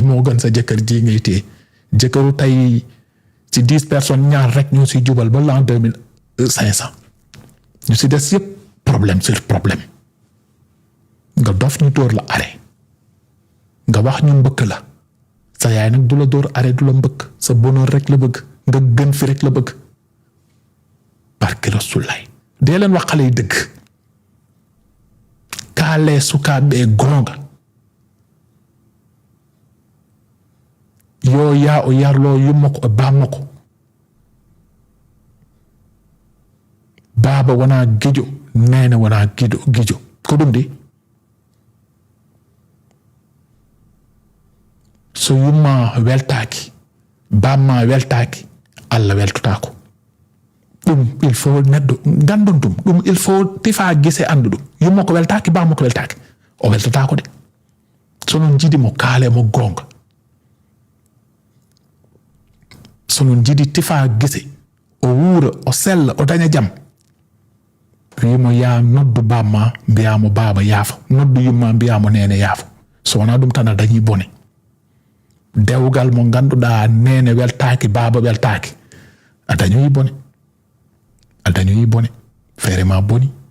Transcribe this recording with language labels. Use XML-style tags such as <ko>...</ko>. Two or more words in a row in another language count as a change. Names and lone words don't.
<wo>moo gën sa jëkkër ji ngay téye jëkkëru tey ci 10 personnes ñaar rek ñoo si jubal ba l'an 2500 ñu si des yëpp</wo> <fr>problème sur problème</fr> <wo>nga dof ñu dóor la arrêt nga wax ñu mbëkk la sa yaay nag du la dóor arrêt du la mbëkk sa bonheur rek la bëgg nga gën fi rek la bëgg barke Rasulaay dee leen wax xale yi dëgg kaalee sukaaɓe gonga</wo> <ff>yo yaa o yarloo yummako e bammako baaba wona gijo nene wona gijo ko ɗum de so yumma weltaki bamma weltaki Allah weltutako</ff> <fr>il faut</fr> <ff>neddo gandon dum</ff> <fr>il faut</fr> <ff>Tyfa Guissé andu dum yumma ko weltaki bamma ko weltaki o weltutako de sonon jidi mo kale mo gonga sonon jidi Tyfa Guissé o wura o sella o daña jam wimo ya noddu bamma mbiyamo baba yaafa noddu yumma mbiyamo nene yaafa so wona dum tan a dañi bone dewgal mo ganduɗa nene weltaki baba weltaki a dañoyi bone feere ma boni</ff>